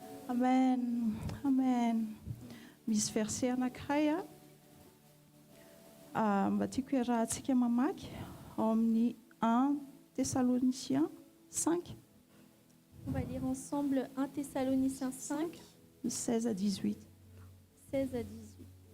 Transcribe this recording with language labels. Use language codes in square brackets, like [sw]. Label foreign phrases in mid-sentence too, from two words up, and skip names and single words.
[mg] Amen. Amen. Misy verset anankiray mba tiako iarahantsika mamaky ao amin'ny 1 Thessaloniciens 5, [fr] On va lire ensemble 1 Thessaloniciens 5, 16 à 18. 16 à 18.